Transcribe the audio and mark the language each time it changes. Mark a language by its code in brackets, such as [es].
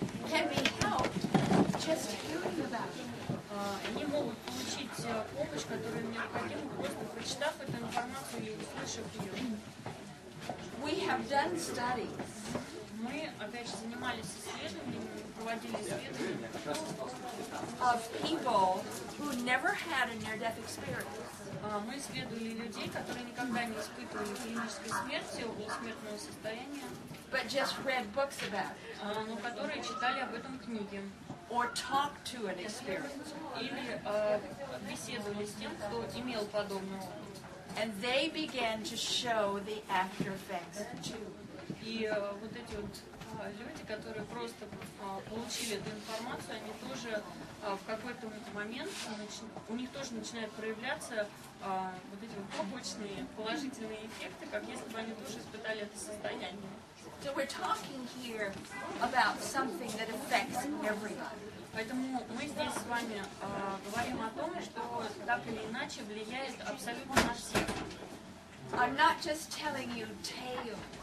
[en] can be helped just hearing about it. [ru] они могут получить помощь, которая им необходима, просто прочитав эту информацию или услышав ее. [en] We have done studies [ru] Мы, опять же, занимались исследованиями, проводили исследования [en] of people who never had a near-death experience. [ru] Мы исследовали людей, которые никогда не испытывали клинической смерти, околосмертного состояния, [en] But just read books about it [ru] но которые читали об этом книги [en] or talked to an experience. [ru] или беседовали с тем, кто имел подобный опыт. [en] And they began to show the after effects too. [ru] И вот эти вот люди, которые просто получили эту информацию, они тоже в какой-то момент, у них тоже начинают проявляться вот эти вот побочные положительные эффекты, как если бы они тоже испытали это состояние. [en] So we're talking here about something that affects everybody. [ru] Поэтому мы здесь с вами говорим о том, что так или иначе влияет абсолютно на всех. [en] I'm not just telling you tales